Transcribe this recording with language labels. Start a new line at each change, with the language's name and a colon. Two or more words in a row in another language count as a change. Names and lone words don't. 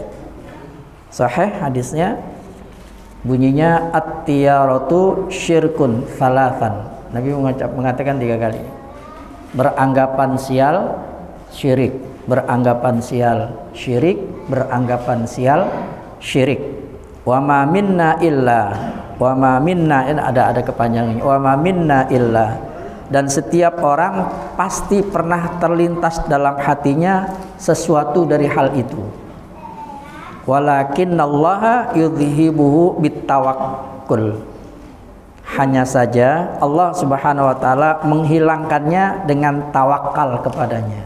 Indonesian: Sahih hadisnya, bunyinya
Arabic: الطيرة شرك ثلاثا.
Indonesian: Nabi mengatakan 3 kali. Beranggapan sial syirik, beranggapan sial syirik, beranggapan sial syirik.
Arabic: وما منا إلا وما منا,
Indonesian: ada kepanjangannya.
Arabic: وما منا إلا,
Indonesian: dan setiap orang pasti pernah terlintas dalam hatinya sesuatu dari hal itu.
Arabic: ولكن الله يذهبه بالتوكل.
Indonesian: Hanya saja Allah
Arabic: سبحانه وتعالى
Indonesian: menghilangkannya dengan tawakal kepadanya.